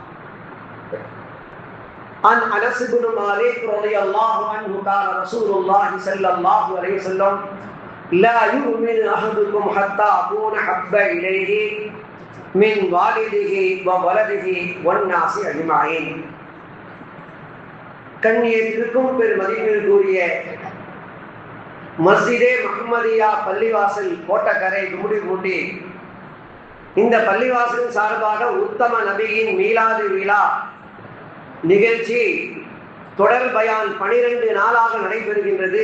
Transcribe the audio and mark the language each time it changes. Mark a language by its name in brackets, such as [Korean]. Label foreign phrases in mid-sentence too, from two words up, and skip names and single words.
[Arabic] عن أنس بن مالك رضي الله عنه قال رسول الله صلى الله عليه وسلم لا يؤمن أحدكم حتى أكون أحب إليه من والده وولده والناس أجمعين. [Tamil] கண்ணியத்திற்கும் பெருமதிப்பிற்குரிய மஸ்ஜிதே முஹம்மதியா பள்ளிவாசல் கோட்டக்கரை கும்முடிப்பூண்டி இந்த பள்ளிவாசலின் சார்பாக உத்தம நபியின் மீலாது விழா நிகழ்ச்சி தொடர் பயான் 12 நாளாக நடைபெறுகின்றது.